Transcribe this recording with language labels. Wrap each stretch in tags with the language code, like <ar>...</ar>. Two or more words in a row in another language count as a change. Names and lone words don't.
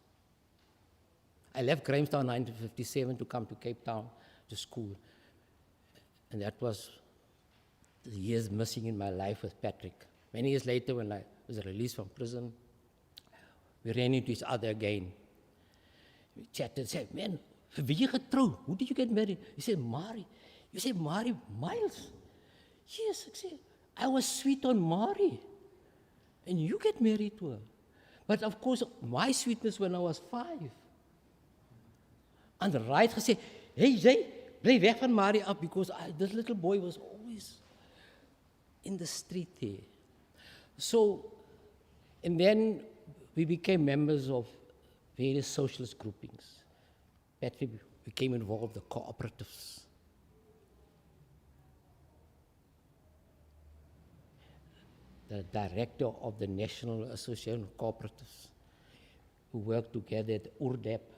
<en>I left Grahamstown in 1957 to come to Cape Town to school. And that was the years missing in my life with Patrick. Many years later, when I was released from prison, we ran into each other again. We chatted and said,</en> <af>man, wie jy getrou?</af> <en>Who did you get married? He said, Mari. You said, Mari Miles? Yes, I said, I was sweet on Mari. And you get married to her. But of course, my sweetness when I was 5. And the right</en> <af>gesê, hey, jy, bly weg van Mari af,</af> <en>because this little boy was always in the street there. So, and then we became members of various socialist groupings. Patrick became involved in the cooperatives. The director of the National Association of Cooperatives, who worked together at URDEP.</en>